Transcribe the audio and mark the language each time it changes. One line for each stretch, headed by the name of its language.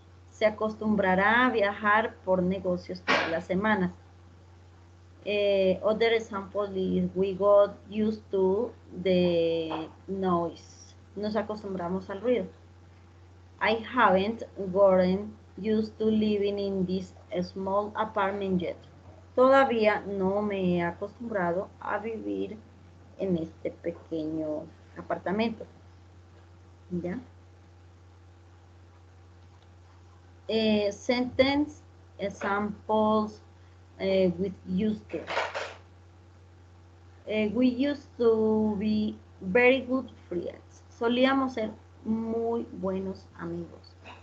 Spanish: Se acostumbrará a viajar por negocios todas las semanas.
English: Other example is we got used to the noise.
Spanish: Nos acostumbramos al ruido.
English: I haven't gotten used to living in this small apartment yet.
Spanish: Todavía no me he acostumbrado a vivir en este pequeño apartamento. ¿Ya?
English: Sentence examples with used to. We used to be very good friends.
Spanish: Solíamos ser muy buenos amigos.